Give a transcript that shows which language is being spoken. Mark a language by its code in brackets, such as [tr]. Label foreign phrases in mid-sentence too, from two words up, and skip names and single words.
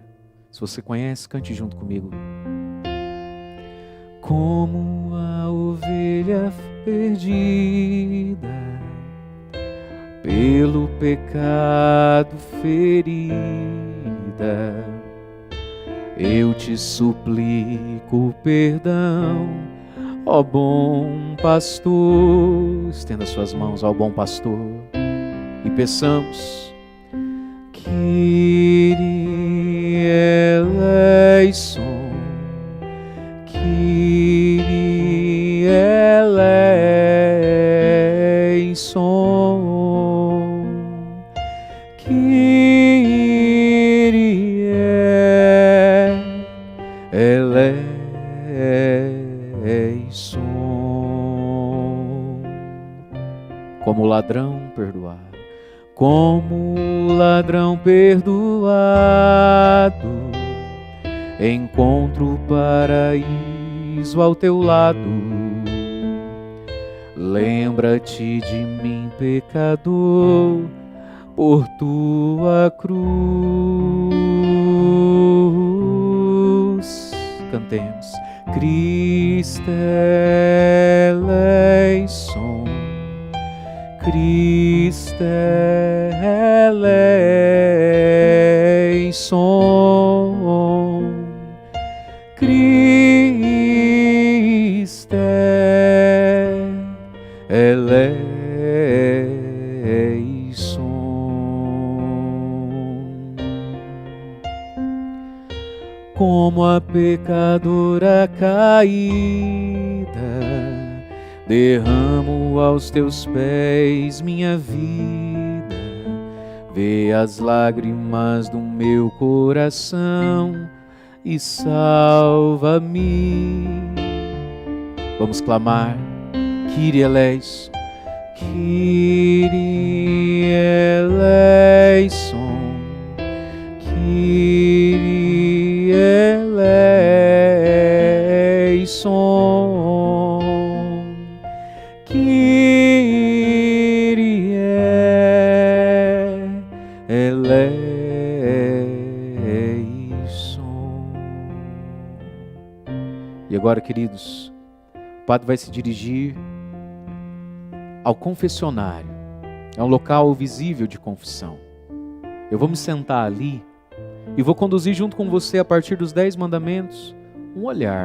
[pt] Se você conhece, cante junto comigo. Como a ovelha perdida, pelo pecado ferida, eu te suplico perdão, ó bom pastor. Estenda suas mãos ao bom pastor e peçamos: [el] Κύριε ελέησον, Κύριε ελέησον, Κύριε ελέησον. [pt] Como o ladrão perdoado, como o ladrão perdoado, encontro o paraíso ao teu lado. Lembra-te de mim, pecador, por tua cruz. Cantemos. [el] Χριστέ ελέησον, Χριστέ ελέησον, Χριστέ ελέησον. [pt] Como a pecadora caída, derramo aos teus pés minha vida. Vê as lágrimas do meu coração e salva-me. Vamos clamar. [el] Κύριε ελέησον, Κύριε ελέησον, Κύριε ελέησον, Κύριε ελέησον. [pt] E agora, queridos, o padre vai se dirigir ao confessionário. É um local visível de confissão. Eu vou me sentar ali e vou conduzir junto com você, a partir dos 10 mandamentos, um olhar.